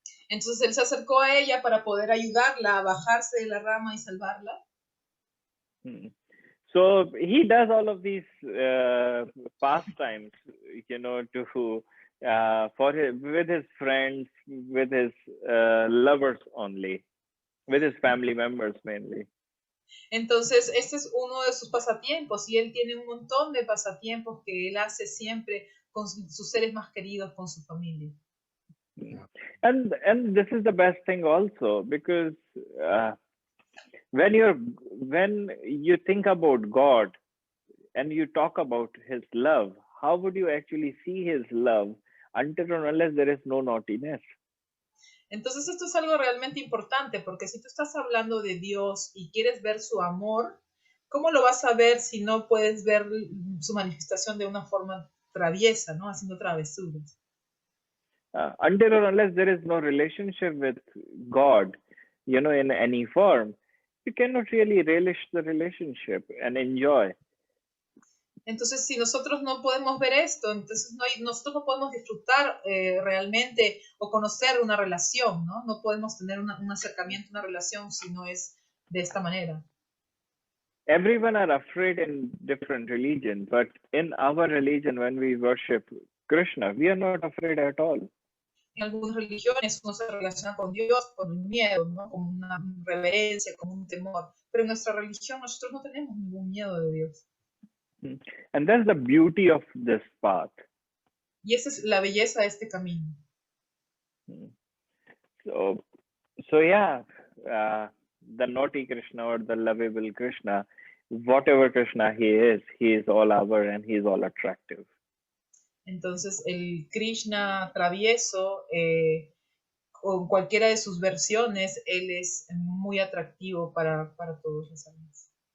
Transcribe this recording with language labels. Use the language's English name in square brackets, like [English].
[Spanish] Entonces él se acercó a ella para poder ayudarla a bajarse de la rama y salvarla. [English] So he does all of these pastimes, to with his friends, with his lovers only, with his family members mainly. [Spanish] Entonces, este es uno de sus pasatiempos y él tiene un montón de pasatiempos que él hace siempre con sus seres más queridos, con su familia. [English] And this is the best thing also, because when you think about God and you talk about his love, how would you actually see his love until or unless there is no naughtiness? [Spanish] Entonces esto es algo realmente importante, porque si tú estás hablando de Dios y quieres ver su amor, ¿cómo lo vas a ver si no puedes ver su manifestación de una forma traviesa, ¿no? Haciendo travesuras? [English] Until or unless there is no relationship with God, in any form, you cannot really relish the relationship and enjoy. [Spanish] Entonces, si nosotros no podemos ver esto, entonces nosotros no podemos disfrutar realmente o conocer una relación, ¿no? No podemos tener un acercamiento, una relación si no es de esta manera. [English] Everyone are afraid in different religions, but in our religion, when we worship Krishna, we are not afraid at all. [Spanish] En algunas religiones uno se relaciona con Dios con un miedo, ¿no? Con una reverencia, con un temor. Pero en nuestra religión nosotros no tenemos ningún miedo de Dios. [English] And that's the beauty of this path. [Spanish] Y esa es la belleza de este camino. [English] So yeah, the naughty Krishna or the lovable Krishna, whatever Krishna he is all our and he is all attractive. [Spanish] Entonces el Krishna travieso, con cualquiera de sus versiones, él es muy atractivo para todos los almas.